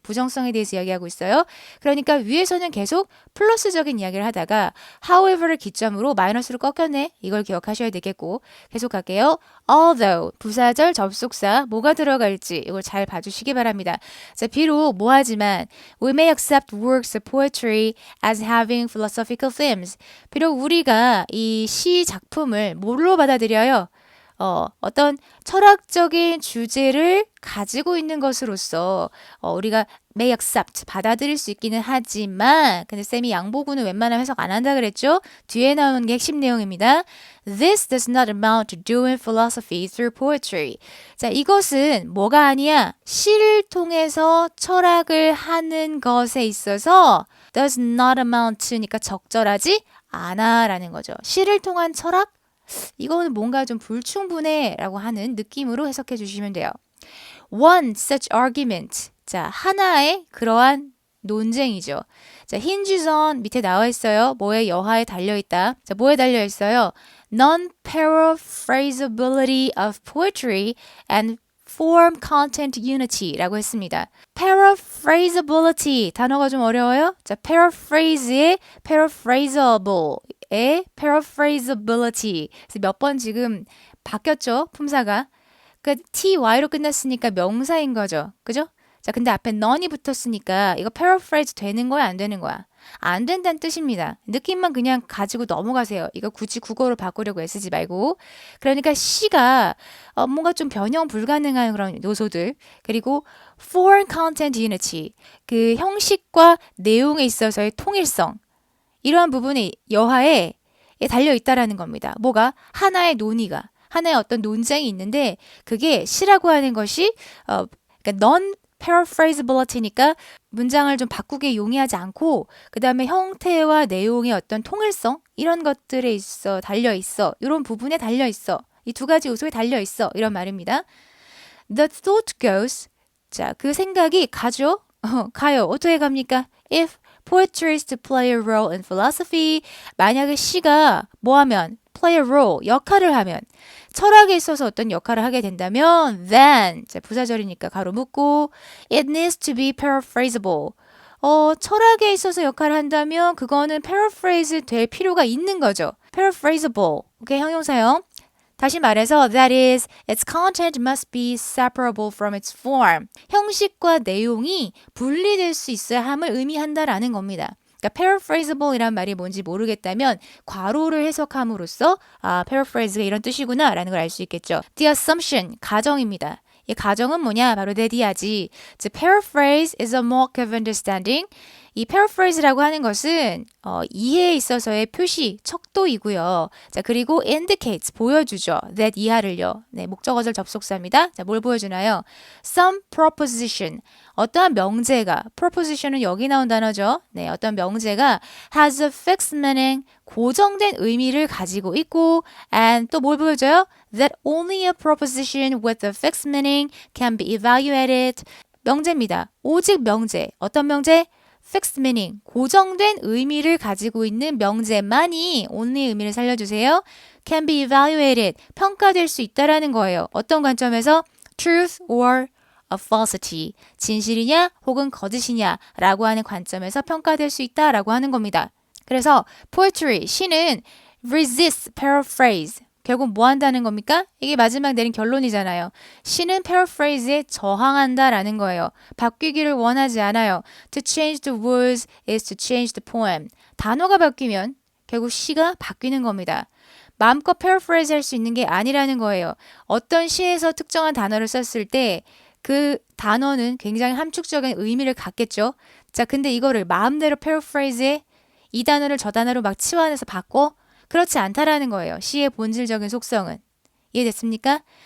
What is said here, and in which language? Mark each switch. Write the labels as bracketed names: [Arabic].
[Korean] 부정성에 대해서 이야기하고 있어요. 그러니까 위에서는 계속 플러스적인 이야기를 하다가 however를 기점으로 마이너스로 꺾였네. 이걸 기억하셔야 되겠고 계속 갈게요. although 부사절 접속사 뭐가 들어갈지 이걸 잘 봐주시기 바랍니다. 자, 비록 뭐하지만 [English] we may accept works of poetry as having philosophical themes. [Korean] 비록 우리가 이 시 작품을 뭘로 받아들여요? 어떤 철학적인 주제를 가지고 있는 것으로서 우리가 [English] may accept [Korean] 받아들일 수 있기는 하지만 근데 쌤이 양보구는 웬만하면 해석 안 한다 그랬죠? 뒤에 나오는 게 핵심 내용입니다. [English] This does not amount to doing philosophy through poetry. [Korean] 자, 이것은 뭐가 아니야? 시를 통해서 철학을 하는 것에 있어서 [English] does not amount to [Korean] 니까 적절하지 않아 라는 거죠. 시를 통한 철학? 이거는 뭔가 좀 불충분해 라고 하는 느낌으로 해석해 주시면 돼요. [English] One such argument. [Korean] 자, 하나의 그러한 논쟁이죠. 자, [English] hinges on [Korean] 밑에 나와 있어요. 뭐에 여하에 달려 있다. 자, 뭐에 달려 있어요? [English] Non-paraphrasability of poetry and form content unity [Korean] 라고 했습니다. paraphrasability 단어가 좀 어려워요? 자, paraphrase의 paraphrasable 의 paraphrasability. 몇 번 지금 바뀌었죠? 품사가. 그러니까 ty로 끝났으니까 명사인 거죠. 그죠? 자, 근데 앞에 none이 붙었으니까 이거 paraphrase 되는 거야, 안 되는 거야? 안 된다는 뜻입니다. 느낌만 그냥 가지고 넘어가세요. 이거 굳이 국어로 바꾸려고 애쓰지 말고. 그러니까 시가 뭔가 좀 변형 불가능한 그런 요소들. [English] 그리고 foreign content unity. [Korean] 그 형식과 내용에 있어서의 통일성. 이러한 부분이 여하에 달려 있다라는 겁니다. 뭐가? 하나의 논의가, 하나의 어떤 논쟁이 있는데 그게 시라고 하는 것이 그러니까 non-paraphrasability니까 문장을 좀 바꾸게 용이하지 않고 그 다음에 형태와 내용의 어떤 통일성 이런 것들에 있어 달려 있어. 이런 부분에 달려 있어. 이 두 가지 요소에 달려 있어. 이런 말입니다. [English] The thought goes. [Korean] 자, 그 생각이 가죠? 가요. 어떻게 갑니까? [English] If poetry is to play a role in philosophy. [Korean] 만약에 시가 뭐하면 [English] play a role, [Korean] 역할을 하면 철학에 있어서 어떤 역할을 하게 된다면 then, 자, 부사절이니까 가로 묶고 [English] it needs to be paraphrasable. [Korean] 철학에 있어서 역할을 한다면 그거는 paraphrase 될 필요가 있는 거죠. paraphrasable. 오케이, 형용사형. 다시 말해서 [English] that is, its content must be separable from its form. [Korean] 형식과 내용이 분리될 수 있어야 함을 의미한다라는 겁니다. 그러니까 paraphrasable이란 말이 뭔지 모르겠다면 괄호를 해석함으로써 paraphrase가 이런 뜻이구나 라는 걸 알 수 있겠죠. [English] The assumption, [Korean] 가정입니다. 이 가정은 뭐냐? 바로 대디하지. [English] To paraphrase is a mock of understanding. [Korean] 이 paraphrase라고 하는 것은 이해에 있어서의 표시, 척도이고요. 자, 그리고 indicates, 보여주죠. that 이하를요. 네, 목적어절 접속사입니다. 자, 뭘 보여주나요? [English] Some proposition, [Korean] 어떠한 명제가, proposition은 여기 나온 단어죠. 네, 어떤 명제가 [English] has a fixed meaning, [Korean] 고정된 의미를 가지고 있고 and 또 뭘 보여줘요? [English] That only a proposition with a fixed meaning can be evaluated. [Korean] 명제입니다. 오직 명제. 어떤 명제? [English] fixed meaning, [Korean] 고정된 의미를 가지고 있는 명제만이 only 의미를 살려주세요. [English] can be evaluated, [Korean] 평가될 수 있다라는 거예요. 어떤 관점에서? [English] truth or a falsity, [Korean] 진실이냐 혹은 거짓이냐 라고 하는 관점에서 평가될 수 있다라고 하는 겁니다. 그래서 poetry, 시는 [English] resist paraphrase, [Korean] 결국 뭐 한다는 겁니까? 이게 마지막 내린 결론이잖아요. 시는 paraphrase에 저항한다라는 거예요. 바뀌기를 원하지 않아요. [English] To change the words is to change the poem. [Korean] 단어가 바뀌면 결국 시가 바뀌는 겁니다. 마음껏 paraphrase 할 수 있는 게 아니라는 거예요. 어떤 시에서 특정한 단어를 썼을 때 그 단어는 굉장히 함축적인 의미를 갖겠죠. 자, 근데 이거를 마음대로 paraphrase에 이 단어를 저 단어로 막 치환해서 바꿔? 그렇지 않다라는 거예요. 시의 본질적인 속성은. 이해됐습니까?